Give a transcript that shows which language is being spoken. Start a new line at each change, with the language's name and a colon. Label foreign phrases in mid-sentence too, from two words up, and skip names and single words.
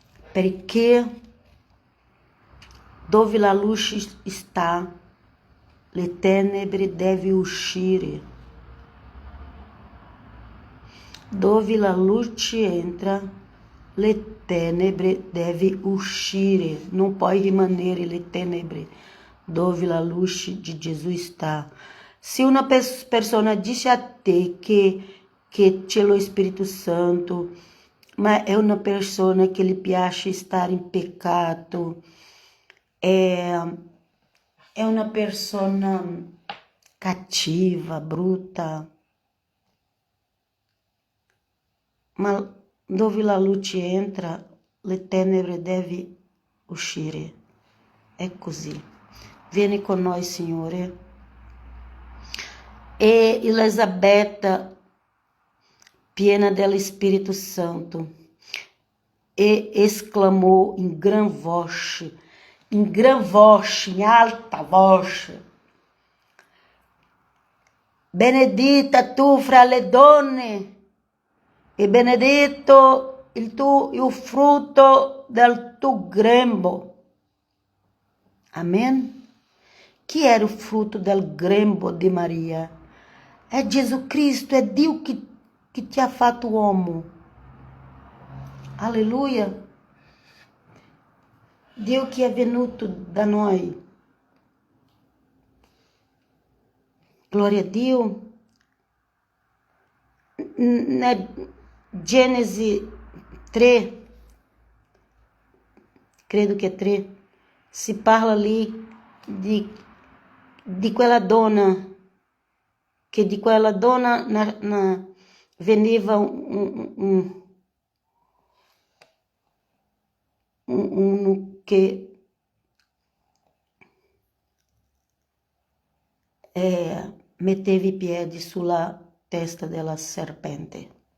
Italian: perché dove la luce sta, le tenebre deve uscire. Dove la luce entra, le tenebre deve uscire.
Portuguese: Não pode
Italian: rimanere le tenebre dove la luce de Jesus está.
Portuguese: Se uma pessoa diz a te que
Italian: c'è lo
Portuguese: Espírito Santo, mas é uma pessoa que lhe piace estar em pecado, é uma pessoa cativa, bruta.
Italian: Ma dove la luce entra, le tenebre deve uscire. È così. Vieni con noi, Signore. E Elisabetta, piena dello Spirito Santo, e
Portuguese: exclamou em em alta voz: Benedita
Italian: tu fra le donne, e benedetto il frutto del tuo grembo.
Portuguese: Amém? Que era o fruto
Italian: del grembo
Portuguese: de Maria? É Jesus Cristo, é Deus que
Italian: te ha fatto uomo.
Portuguese: Aleluia. Deus que é
Italian: venuto da noi.
Portuguese: Glória a Deus. Na Gênesis 3, credo que é 3,
Italian: se parla
Portuguese: ali
Italian: di quella donna, che di quella donna veniva che metteva i piedi sulla testa della serpente.